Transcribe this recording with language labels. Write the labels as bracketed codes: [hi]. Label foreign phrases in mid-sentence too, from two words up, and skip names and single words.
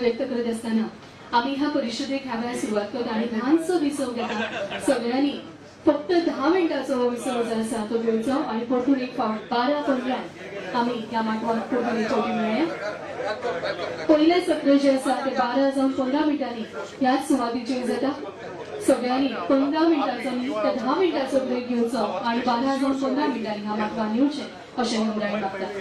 [kok] व्यक्त करत असताना आम्ही ह्या परिषदेक ह्या वेळार सुरुवात करतो आणि ल्हानसो विसव घेता। सगळ्यांनी फक्त 10 मिनिटांचो विसव जो आसा तो घेवचो आणि परतून एक फावट 12-15 आम्ही ह्या माटवाक परतून एकवटी मेळया। पयले सत्र जे आसा ते 12 जावन 15 मिनिटांनी ह्याच सुवातीचेर जाता। सगळ्यांनी 15 मिनिटांचो ते 10 मिनिटांचो ब्रेक घेवचो आणि 12 जावन 15 मिनिटांनी ह्या माटवान येवचें अशें नम्रायेन मागता।